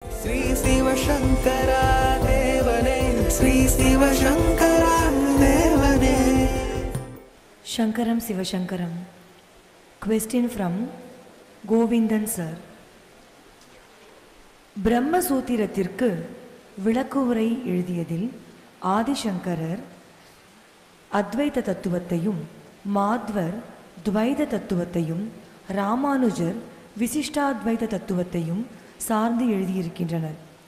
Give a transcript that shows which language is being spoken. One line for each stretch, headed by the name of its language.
Tamil: ஸ்ரீ சிவசங்கரா தேவனே, ஸ்ரீ சிவசங்கரா தேவனே. Shankaram Sivashankaram.
English: Question from Govindan sir.
Tamil: பிரம்மசூத்திரத்திற்கு விளக்குவுரை எழுதியதில் ஆதிசங்கரர் அத்வைத தத்துவத்தையும், மாத்வர் துவைத தத்துவத்தையும், ராமானுஜர் விசிஷ்டாத்வைத தத்துவத்தையும் சார்ந்து எழுதியிருக்கின்றனர்.